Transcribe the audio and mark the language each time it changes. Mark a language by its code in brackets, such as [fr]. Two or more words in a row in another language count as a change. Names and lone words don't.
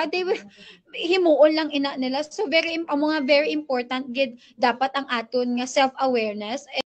[en] They will [hil] himuon lang ina nila. [en] So very important [hil] gid dapat ang aton nga self-awareness